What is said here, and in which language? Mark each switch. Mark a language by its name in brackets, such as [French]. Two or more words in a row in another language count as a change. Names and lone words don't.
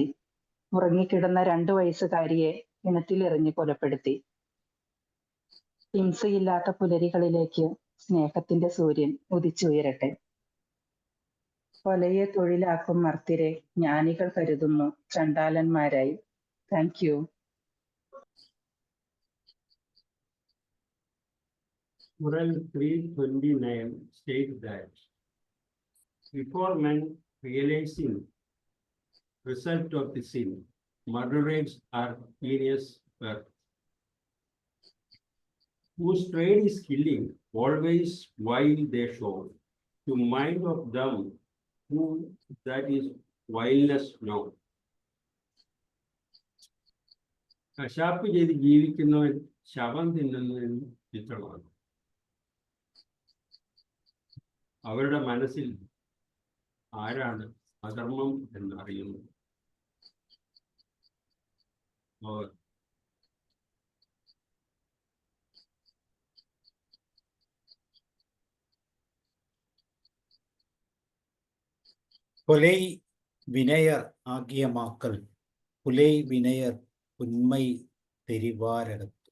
[Malayalam] ഉറങ്ങിക്കിടന്ന 2 വയസ്സുകാരിയെ കിണറ്റിലെറിഞ്ഞ് കൊലപ്പെടുത്തി. ഹിംസയില്ലാത്ത പുലരികളിലേക്ക് സ്നേഹത്തിന്റെ സൂര്യൻ ഉദിച്ചുയരട്ടെ. കൊലയെ തൊഴിലാക്കും മർത്യരെ ജ്ഞാനികൾ കരുതുന്നു ചണ്ടാലന്മാരായി. [English] Thank you. Quran 3:29 states that before men realizing result of the sin, murderers are heinous work. Whose trade is killing, always while they show, to mind of them who that is vileness know. [Malayalam] കശാപ്പ് ചെയ്ത് ജീവിക്കുന്നവൻ ശവം തിന്നുന്നതിന് ചിത്രമാണ്. അവരുടെ മനസ്സിൽ ആരാണ് അധർമ്മം എന്നറിയുന്നത്? അവർ [Tamil] கொலை வினையர் ஆகிய மாக்கள் புலை வினையர் உண்மை தெரிவாரகத்து.